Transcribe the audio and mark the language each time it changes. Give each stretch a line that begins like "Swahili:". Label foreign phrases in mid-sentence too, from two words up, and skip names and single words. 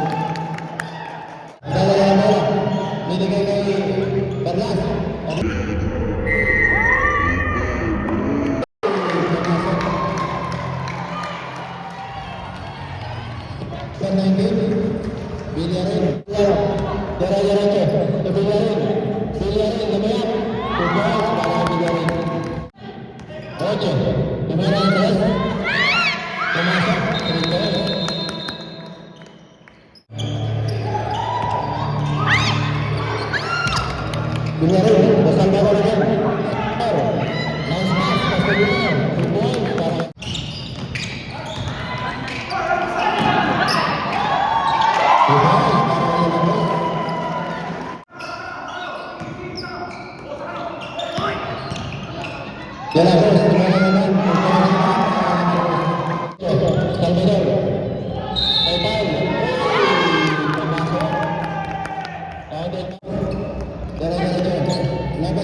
Filipino: Dala na bola, binigay kay Perlas.
Spanish: Son 19, Villarin, derecho,
Filipino: Villarin, Villarin, lumayan, para Villarin. 8,
Spanish: primera y 3. Pumasok, Rico. Villarin, de Salvador again.
English: Nice pass, Castellino.
Filipino: 2 points para... De la Cruz, primera naman. Salvador. May foul. Pumasok.
Spanish: Derecho. Lopez.